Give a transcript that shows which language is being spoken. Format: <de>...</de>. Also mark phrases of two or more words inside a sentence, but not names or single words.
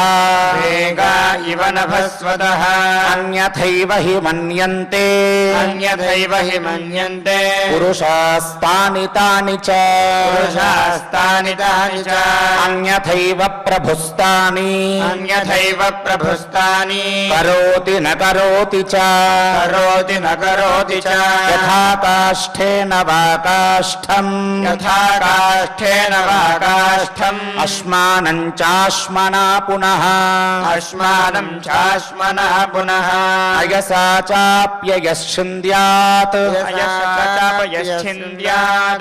<sa>వేగా ఇవ నభస్వతః అన్యథైవ హి మన్యంతే అన్యథైవ హి మన్యంతే పురుషాస్తాని తాని చ పురుషాస్తాని తాని చ అన్యథైవ ప్రభుస్తాని అన్యథైవ ప్రభుస్తాని కరోతి న కరోతి చ కరోతి న కరోతి చ యథా కాష్ఠేన వా కాష్ఠం యథా కాష్ఠేన వా కాష్ఠం అస్మానం చాస్మనా పునః అస్మానం చాస్మనః పునః అయసా చాప్యయశ్చింద్యాత్ అయశ్చాపయశ్చింద్యాత్</sa>